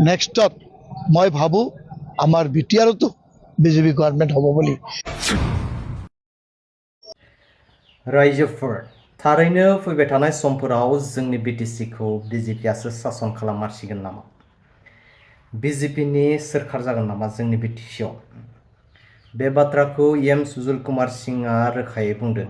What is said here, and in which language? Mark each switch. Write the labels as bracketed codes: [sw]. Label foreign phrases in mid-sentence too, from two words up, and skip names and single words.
[as] নেক্সটত মই ভাবো আমাৰ বিটিআৰতো বিজেপি গভर्नमेंट হ'ব বুলি। [brx] रायजोफोर थारैनो फैबाय थानाय समफोराव जोंनि बिटिसिखौ बिजेपिआसो सासन खालाममारसिगोन नामा? बिजेपिनि सोरखार जागोन नामा जोंनि बिटिसिआव? बे बाथ्राखौ एम सुजुल कुमार सिंहआ रोखायै बुंदों।